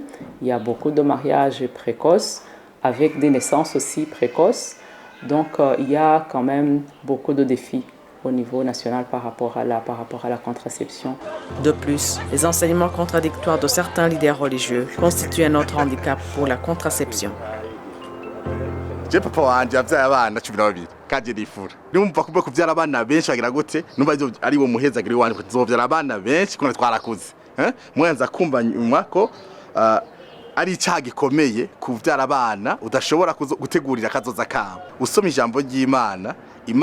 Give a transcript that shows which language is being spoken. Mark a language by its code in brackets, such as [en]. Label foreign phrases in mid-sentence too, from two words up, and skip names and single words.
[fr] Il y a beaucoup de mariages précoces avec des naissances aussi précoces. Donc, il y a quand même beaucoup de défis au niveau national par rapport à la contraception. De plus, les enseignements contradictoires de certains leaders religieux constituent un autre handicap pour la contraception. [rn] Je papa wanje yavyaye abana 12 kaje rifura numva kubwo kuvyara abana benshi bagira gute numva ari wo muhezagiri wanje kuzovyara abana benshi kuna twarakuze mwenza kumva nyuma ko ari icyaha gikomeye kuvyara abana udashobora gutegurira kazoza kabo usoma ijambo ry'Imana Imana